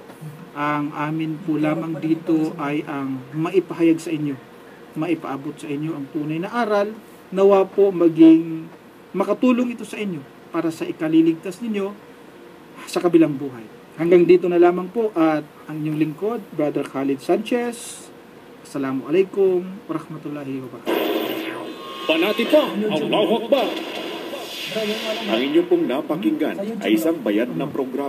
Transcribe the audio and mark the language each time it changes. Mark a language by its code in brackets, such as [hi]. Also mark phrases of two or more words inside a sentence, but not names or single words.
[tl] Ang amin po lamang dito ay ang maipahayag sa inyo, maipaabot sa inyo ang tunay na aral, nawa po maging makatulong ito sa inyo para sa ikaliligtas ninyo sa kabilang buhay. Hanggang dito na lamang po at ang inyong lingkod, Brother Khalid Sanchez. [ar] السلام عليكم ورحمة الله وبركاته. [tl] Panati pa, [ar] الله أكبر. [tl] Ang inyong pong napakinggan ay isang bayad na programa.